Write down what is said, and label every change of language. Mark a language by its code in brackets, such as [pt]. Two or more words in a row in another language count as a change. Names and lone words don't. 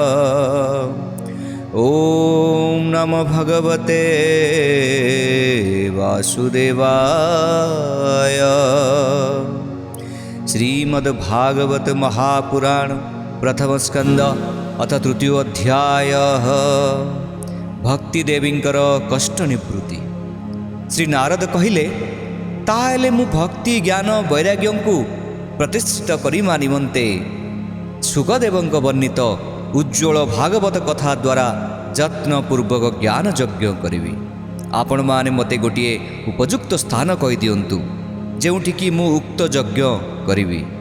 [sa] ॐ नमो भगवते वासुदेवाय। [or] ଶ୍ରୀମଦ୍ଭାଗବତ ମହାପୁରାଣ ପ୍ରଥମ ସ୍କନ୍ଦ ଅଥ ତୃତୀୟ ଅଧ୍ୟାୟ ଭକ୍ତି ଦେବୀଙ୍କର କଷ୍ଟ ନିବୃତ୍ତି। ଶ୍ରୀ ନାରଦ କହିଲେ ତାହେଲେ ମୁଁ ଭକ୍ତି ଜ୍ଞାନ ବୈରାଗ୍ୟ କୁ ପ୍ରତିଷ୍ଠିତ କରିବା ନିମନ୍ତେ ଶୁକଦେବଙ୍କ ବର୍ଣ୍ଣିତ ଉଜ୍ଜ୍ୱଳ ଭାଗବତ କଥା ଦ୍ୱାରା ଯତ୍ନପୂର୍ବକ ଜ୍ଞାନ ଯଜ୍ଞ କରିବି। ଆପଣ ମାନେ ମତେ ଗୋଟିଏ ଉପଯୁକ୍ତ ସ୍ଥାନ କହି ଦିଅନ୍ତୁ ଯେଉଁଠିକି ମୁଁ ଉକ୍ତ ଯଜ୍ଞ କରିବି।